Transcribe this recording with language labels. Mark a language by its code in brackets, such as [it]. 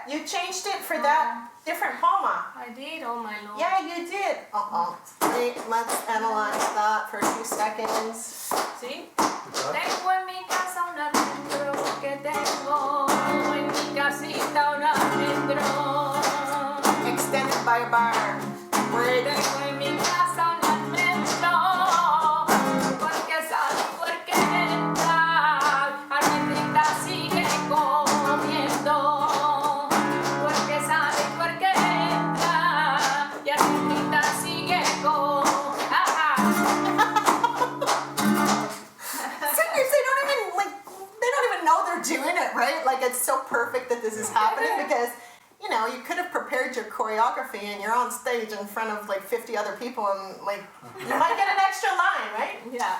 [en] You changed it for that different palma. I did, oh my lord. Yeah, you did. Wait, let's analyze that for 2 seconds. See? [es] Tengo en mi casa un almendro que tengo en mi casita un almendro. [en] Extended by a bar. Word. [es] Tengo en mi casa un almendro porque sale y porque entra. Almendrita sigue comiendo porque sale y porque entra. Y almendrita sigue comiendo. [en] Singers, they don't even know they're doing it, right? Like, it's so perfect that this is happening because, you know, you could have prepared your choreography and you're on stage in front of like 50 other people and like, you might get an extra line, right? Yeah.